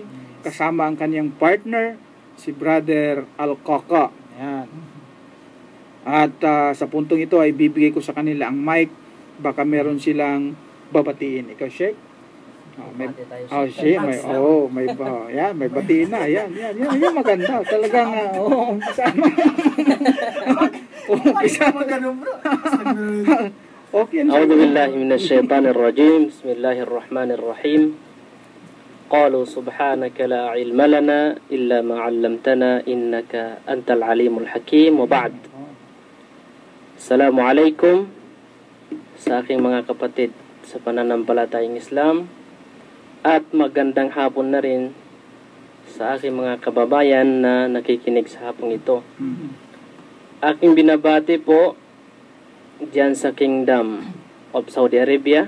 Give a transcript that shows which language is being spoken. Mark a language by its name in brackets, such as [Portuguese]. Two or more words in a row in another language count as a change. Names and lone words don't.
[Filipino] Kasama ang kanyang partner, si Brother Alcoca. Ayan. At sa puntong ito ay bibigay ko sa kanila ang mic. Baka meron silang babatiin. Ikaw, Sheikh? May batiin na. Yan, maganda. Talagang, okay. [Arabic] أعوذ بالله من الشيطان الرجيم. بسم الله الرحمن الرحيم. قالوا سبحانك لا علم لنا إلا ما علمتنا إنك أنت العليم الحكيم وبعد. السلام عليكم [Filipino] sa aking mga kapatid sa pananampalatayang Islam at magandang hapon na rin sa aking mga kababayan na nakikinig sa hapong ito. Aking binabati po diyan sa Kingdom of Saudi Arabia,